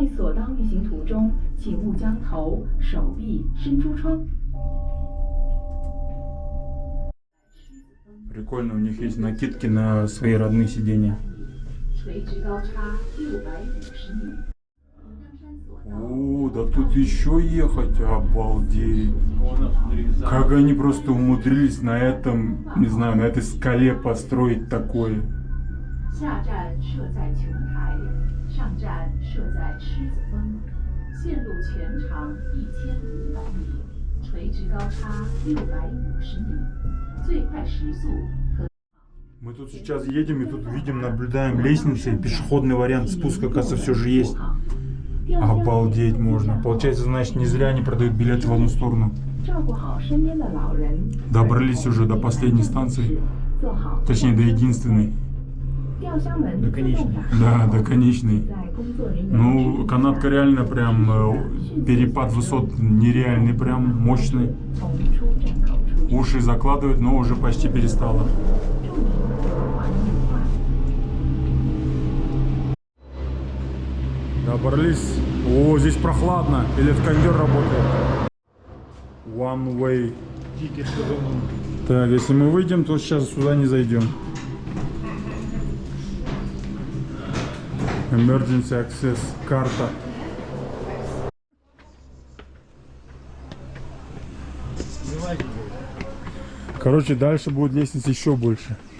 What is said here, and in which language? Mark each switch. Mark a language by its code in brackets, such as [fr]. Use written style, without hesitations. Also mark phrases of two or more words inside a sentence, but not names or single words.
[ru] Прикольно, у них есть накидки на свои родные сиденья. О, да тут еще ехать, обалдеть. Как они просто умудрились на этом, не знаю, на этой скале построить такое. [zh] 下站设在琼台，上站设在狮子峰，线路全长1500米，垂直高差650米，最快时速可。 [ru] Мы тут сейчас едем и тут видим, наблюдаем лестницы, пешеходный вариант спуска, оказывается, все же есть. Обалдеть можно. Получается, значит, не зря они продают билеты в одну сторону. Добрались уже до последней станции, точнее до единственной. до конечной. Да, до конечной. Ну, канатка реально прям, перепад высот нереальный, прям мощный. Уши закладывает, но уже почти перестало. Добрались. О, здесь прохладно. Или кондер работает. [en] One way. [ru] Так, если мы выйдем, то сейчас сюда не зайдем. [en] Emergency access карта. [ru] Короче, дальше будет лестница еще больше.